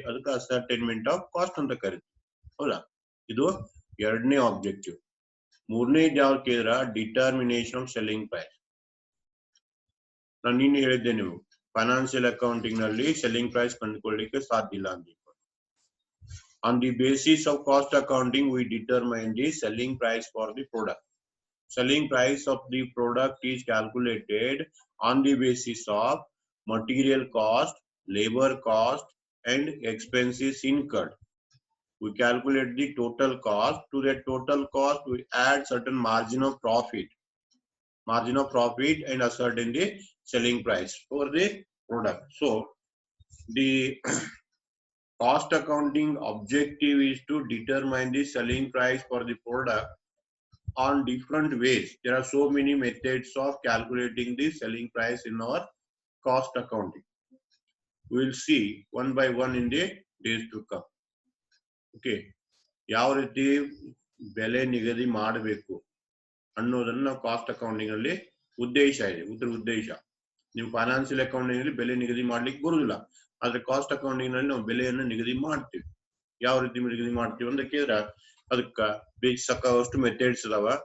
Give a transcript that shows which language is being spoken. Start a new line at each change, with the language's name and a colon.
Kannada: ಅದಕ್ಕೆ ascertainment of cost ಅಂತ ಕರಿತೀವಿ. ಹೌದಾ? ಇದು ಎರಡನೇ ಆಬ್ಜೆಕ್ಟಿವ್. ಮೂರನೇದು ಯಾವ್ದು ಕೇಳಿದ್ರ ಡಿಟರ್ಮಿನೇಷನ್ ಆಫ್ ಸೆಲ್ಲಿಂಗ್ ಪ್ರೈಸ್. ನಾನು ನಿನ್ನೆ ಹೇಳಿದ್ದೆ, ನೀವು ಫೈನಾನ್ಷಿಯಲ್ ಅಕೌಂಟಿಂಗ್ ನಲ್ಲಿ ಸೆಲ್ಲಿಂಗ್ ಪ್ರೈಸ್ ಕಂಡುಕೊಳ್ಳಲಿಕ್ಕೆ ಸಾಧ್ಯ ಇಲ್ಲ ಅಂತ.
English: On the basis of cost accounting, we determine the selling price for the product. Selling price of the product is calculated on the basis of material cost, labor cost, and expenses incurred. We calculate the total cost. To that total cost, we add certain margin of profit and ascertain the selling price for the product. So the cost accounting objective is to determine the selling price for the product on different ways. There are so many methods of calculating the selling price in our cost accounting. We will see one by one in the days to come.
Kannada: Okay, ಯಾವ ರೀತಿ ಬೆಲೆ ನಿಗದಿ ಮಾಡಬೇಕು ಅನ್ನೋದನ್ನ ನಾವು cost accounting ಅಲ್ಲಿ ಉದ್ದೇಶ ಇದೆ. ಉದ್ದೇಶ ನೀವು ಫೈನಾನ್ಷಿಯಲ್ ಅಕೌಂಟಿಂಗ್ ಅಲ್ಲಿ ಬೆಲೆ ನಿಗದಿ ಮಾಡ್ಲಿಕ್ಕೆ ಬರುದಿಲ್ಲ, ಆದ್ರೆ ಕಾಸ್ಟ್ ಅಕೌಂಟಿಂಗ್ ನಲ್ಲಿ ನಾವು ಬೆಲೆಯನ್ನು ನಿಗದಿ ಮಾಡ್ತೀವಿ. ಯಾವ ರೀತಿ ನಿಗದಿ ಮಾಡ್ತೀವಿ ಅಂತ ಕೇಳಿದ್ರೆ ಅದಕ್ಕೆ ಸಾಕಷ್ಟು ಮೆಥಡ್ಸ್ ಅದಾವ.